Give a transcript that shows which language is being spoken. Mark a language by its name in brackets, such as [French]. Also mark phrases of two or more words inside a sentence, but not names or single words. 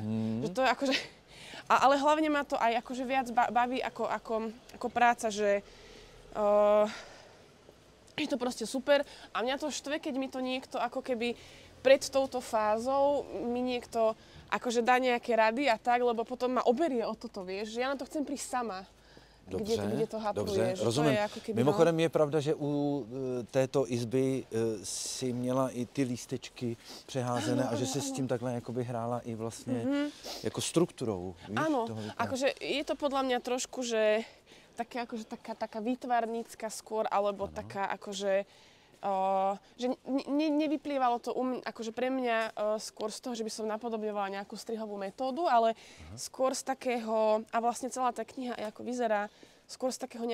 [Slovak] Že to je akože, ale hlavne ma to aj akože viac baví ako práca, že je to proste super a mňa to štve, keď mi to niekto ako keby pred touto fázou mi niekto akože dá nejaké rady a tak, lebo potom ma oberie o toto, vieš, že ja na to chcem prísť sama. Kde to hapruje, že [Czech] rozumím. [Slovak] To je ako keby, [Czech] Mimochodem je pravda, že u této izby si měla i ty lístečky přeházené a že si s tím takhle jakoby hrála i vlastně jako strukturou, víš? [Slovak] Áno, akože je to podľa mňa trošku, že také akože taká výtvarnícka skôr, alebo taká akože že nevyplývalo to akože pre mňa skôr z toho, že by som napodobňovala nejakú strihovú metódu, ale skôr z takého, a vlastne celá tá kniha aj ako vyzerá, skôr z takého